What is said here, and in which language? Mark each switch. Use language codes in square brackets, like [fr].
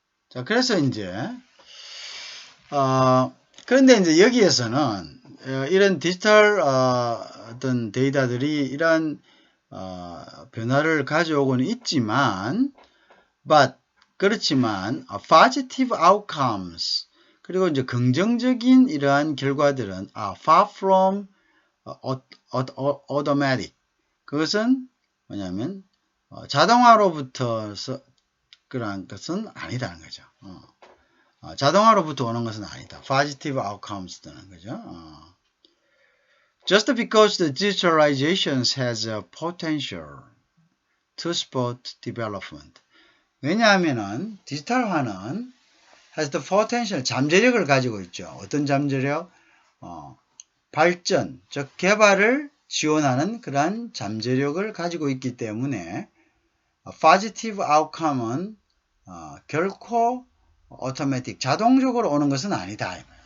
[ko] 자, 그래서 이제 그런데 이제 여기에서는 이런 디지털 어떤 데이터들이 이러한 변화를 가져오고는 있지만, 그렇지만 [en] positive outcomes, [ko] 그리고 이제 긍정적인 이러한 결과들은 [en] far from automatic. [ko] 그것은 뭐냐면 자동화로부터 그러한 것은 아니다는 거죠. 자동화로부터 오는 것은 아니다. [en] positive outcomes [ko] 라는 거죠. [en] Just because the digitalization has a potential to support development. [ko] 왜냐하면은 디지털화는 [en] has the potential, [ko] 잠재력을 가지고 있죠. 어떤 잠재력? 발전, 즉 개발을 지원하는 그러한 잠재력을 가지고 있기 때문에 [en] positive outcome [ko] 은 결코 automatic, 자동적으로 오는 것은 아니다.